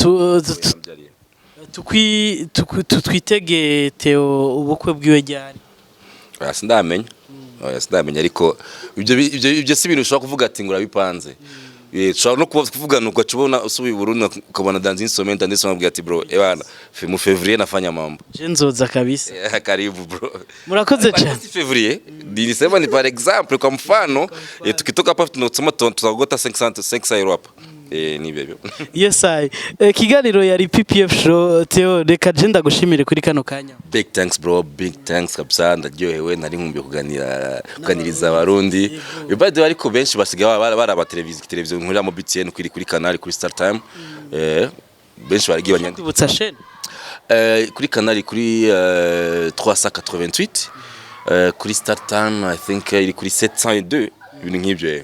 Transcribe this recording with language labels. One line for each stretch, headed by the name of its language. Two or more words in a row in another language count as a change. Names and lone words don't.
Rundi: twitege Theo ubukwe bwiwe ryari sindamenya ariko ibyo si ibintu ushobora kuvuga ati ngo urabipanze ushobora no kuvuga nuko cubona usubiye Burundi ukabona dans instrument ndetse unabwira ati bro ebana mu février
Swahili: nafanya mambo
Rundi: je nzoza kabisa
Swahili: karibu bro
Rundi: murakoze cyane
Swahili: février nilisema ni
French: par exemple
Swahili: kwa mfano tukitoka hapa tunasema tutagota 500 euro hapa ni bebyo
Rundi: yes I kiganiro yari PPF show Theo reka je ndagushimire kuri kano kanya
English: big thanks bro big thanks
Rundi: kabisa ndaryohewe nari nkumbuye kuganiriza abarundi bade ariko benshi basigaye baraba televiziyo nkurira mu BTN kuri canal kuri Star Time benshi baragiye banyanga tubutsa chaîne kuri canal kuri 388 kuri Star Time
English: I think
Rundi: iri kuri 702 ibintu nk'ibyo